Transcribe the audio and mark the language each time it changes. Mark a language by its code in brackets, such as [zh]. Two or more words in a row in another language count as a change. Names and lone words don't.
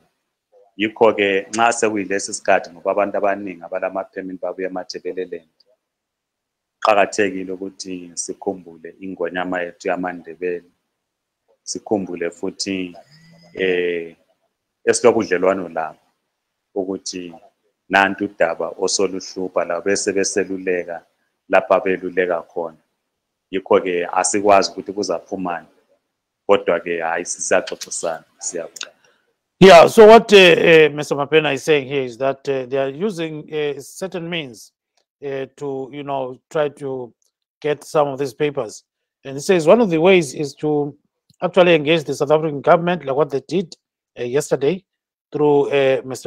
[nd] Yikho-ke nxa sekuyilesi sikhathi ngoba abantu abaningi abalama-permit babuya eMathebeleland, qakathekile ukuthi sikhumbule ingonyama yethu yamaNdebele, sikhumbule futhi esilobudlelwano labo ukuthi nantu udaba osoluhlupha la bese beseluleka lapha beluleka khona. Yikho-ke asikwazi ukuthi kuzaphumani, kodwa-ke hayi sisaxoxisana siyabona. [en] Yeah, so what Mr. Mapena is saying here is that they are using certain means to, you know, try to get some of these papers. And he says one of the ways is to actually engage the South African government, like what they did yesterday through Mr.